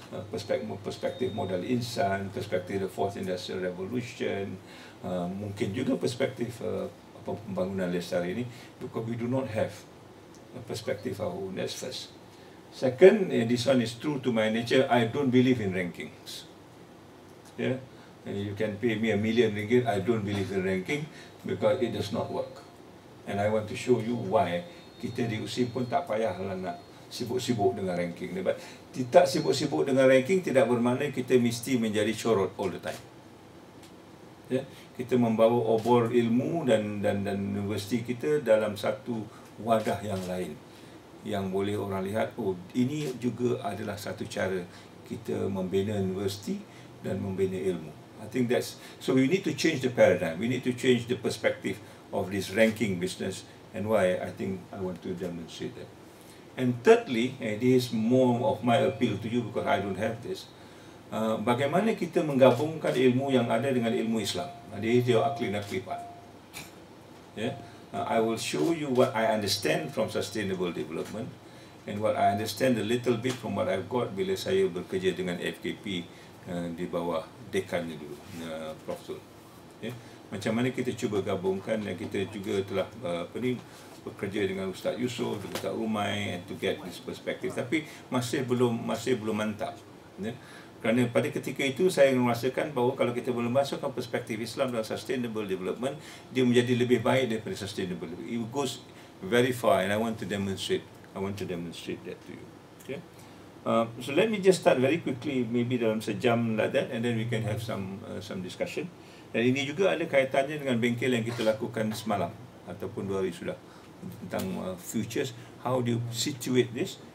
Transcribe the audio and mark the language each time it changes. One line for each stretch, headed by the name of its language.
Malay: Perspektif modal insan, perspektif
English: the fourth industrial revolution,
Malay: mungkin juga perspektif pembangunan lestari ini,
English: because we do not have a perspective our own. That's first. Second, this one is true to my nature. I don't believe in rankings. Yeah, and you can pay me R1 million. I don't believe in ranking because it does not work. And I want to show you why.
Malay: Kita di USIM pun tak payahlah nak sibuk-sibuk dengan ranking. But tidak sibuk-sibuk dengan ranking tidak bermakna kita mesti menjadi corot
English: all the time.
Malay: Ya, kita membawa obor ilmu dan universiti kita dalam satu wadah yang lain, yang boleh orang lihat, oh, ini juga adalah satu cara kita membina universiti dan membina ilmu.
English: I think that's, so we need to change the paradigm. We need to change the perspective of this ranking business, and why I think I want to demonstrate that. And thirdly, and this is more of my appeal to you because I don't have this.
Malay: Bagaimana kita menggabungkan ilmu yang ada dengan ilmu Islam.
English: This is your akli-nakli part. Yeah? I will show you what I understand from sustainable development and what I understand a little bit from what I've got
Malay: bila saya bekerja dengan FKP di bawah dekannya dulu,
English: Prof. Zul. Yeah?
Malay: Macam mana kita cuba gabungkan, dan kita juga telah bekerja dengan Ustaz Yusof, dengan Ustaz Umay,
English: and to get this perspective.
Malay: Tapi masih belum mantap. Yeah? Kerana pada ketika itu saya merasakan bahawa kalau kita boleh masukkan perspektif Islam dalam sustainable development, dia menjadi lebih baik daripada sustainable development.
English: It goes very far, and I want to demonstrate that to you. Okay? So let me just start very quickly, maybe
Malay: dalam sejam
English: like that, and then we can have some discussion.
Malay: Dan ini juga ada kaitannya dengan bengkel yang kita lakukan semalam ataupun 2 hari sudah, tentang futures.
English: How do you situate this